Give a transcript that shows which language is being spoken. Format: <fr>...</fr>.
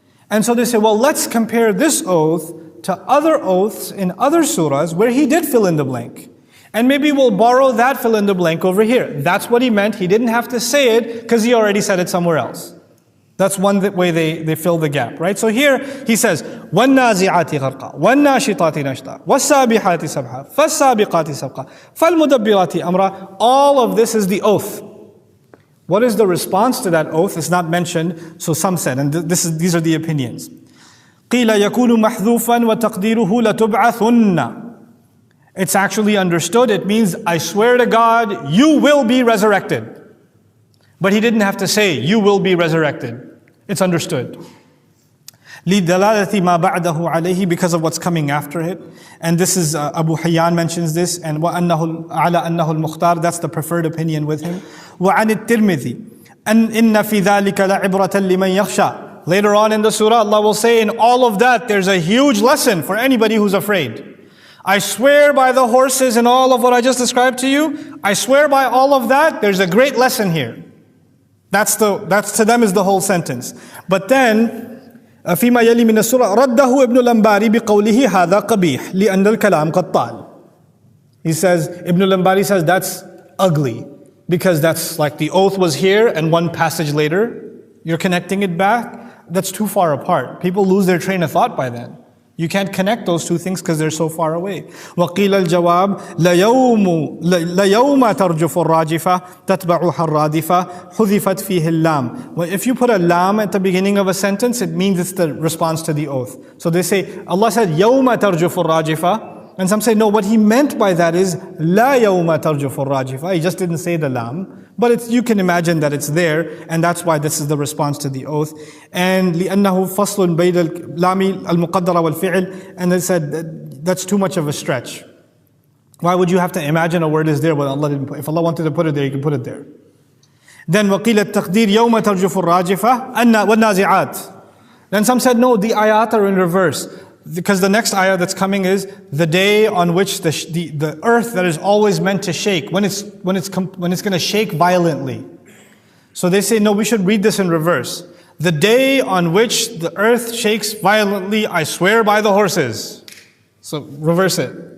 <en>And so they say, well, let's compare this oath to other oaths in other surahs where He did fill in the blank. And maybe we'll borrow that fill in the blank over here. That's what He meant. He didn't have to say it because He already said it somewhere else. That's one way they fill the gap, right? So here he says,</en> <ar>وَالنَّازِعَاتِ غَرْقًا وَالنَّاشِطَاتِ نَشْطًا وَالسَّابِحَاتِ سَبْحًا فَالسَّابِقَاتِ سَبْقًا فَالْمُدَبِّرَاتِ أَمْرًا.</ar> <en>All of this is the oath. What is the response to that oath? It's not mentioned, so some said, and these are the opinions.</en> <ar>قِيلَ يَكُونُ مَحْذُوفًا وَتَقْدِيرُهُ لَتُبْعَثُنَّ.</ar> <en>It's actually understood. It means, I swear to God, you will be resurrected. But he didn't have to say, you will be resurrected. It's understood.</en> <ar>لِدَلَالَةِ مَا بَعْدَهُ عَلَيْهِ,</ar> <en>because of what's coming after it. And this is, Abu Hayyan mentions this, and</en> <ar>وَأَنَّهُ عَلَى أَنَّهُ الْمُخْتَارِ,</ar> <en>that's the preferred opinion with him.</en> <ar>وَعَنِ التِّرْمِذِي أَنْ إِنَّ فِي ذَلِكَ لَعِبْرَةً لِمَنْ يَخْشَى.</ar> <en>Later on in the surah, Allah will say, in all of that, there's a huge lesson for anybody who's afraid. I swear by the horses and all of what I just described to you, I swear by all of that, there's a great lesson here. That's to them is the whole sentence. But then,</en> <ar>فيما يلي من السورة رده ابن الأنباري بقوله هذا قبيح لأن الكلام قد طال.</ar> <en>He says, Ibn al-Anbari says that's ugly because that's like the oath was here and one passage later, you're connecting it back. That's too far apart. People lose their train of thought by then. You can't connect those two things because they're so far away.</en> <ar>وَقِيلَ الْجَوَابِ لَيَوْمَ تَرْجُفُ الرَّاجِفَةِ تَتْبَعُهَا الرَّادِفَةِ حُذِفَتْ فِيهِ اللَّامِ.</ar> <en>Well, if you put a lam at the beginning of a sentence, it means it's the response to the oath. So they say, Allah said,</en> <ar>يَوْمَ تَرْجُفُ الرَّاجِفَةِ.</ar> <en>And some say, no, what he meant by that is,</en> <ar>لَا يَوْمَ تَرْجُفُ الرَّاجِفَةِ.</ar> <en>He just didn't say the lam. But you can imagine that it's there, and that's why this is the response to the oath.</en> <ar>And لِأَنَّهُ فَصْلٌ بَيْنَ الْلَامِ الْمُقَدَّرَ وَالْفِعْلِ.</ar> <en>And they said, that's too much of a stretch. Why would you have to imagine a word is there when Allah didn't put it? If Allah wanted to put it there, He can put it there.</en> <ar>Then وَقِيلَ التَّقْدِيرِ يَوْمَ تَرْجُفُ الرَّاجِفَةِ وَالنَّازِعَاتِ.</ar> <en>Then some said, no, the ayat are in reverse. Because the next ayah that's coming is the day on which the earth that is always meant to shake, when it's going to shake violently. So they say, no, we should read this in reverse. The day on which the earth shakes violently, I swear by the horses. So reverse it.</en>